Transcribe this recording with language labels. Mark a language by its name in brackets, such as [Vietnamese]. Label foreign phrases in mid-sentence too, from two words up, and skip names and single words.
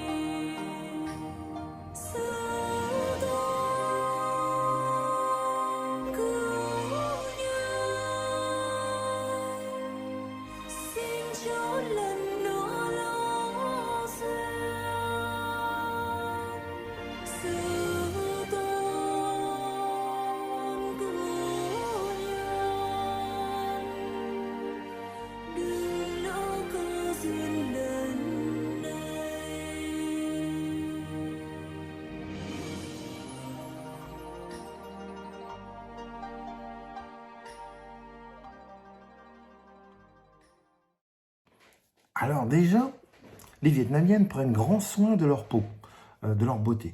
[Vietnamese] sư tôn cứu xin cho lần nữa lỡ duyên sư tôn cứu nhân đừng lỡ cơ duyên lần này. [French] Alors déjà, les Vietnamiennes prennent grand soin de leur peau, de leur beauté.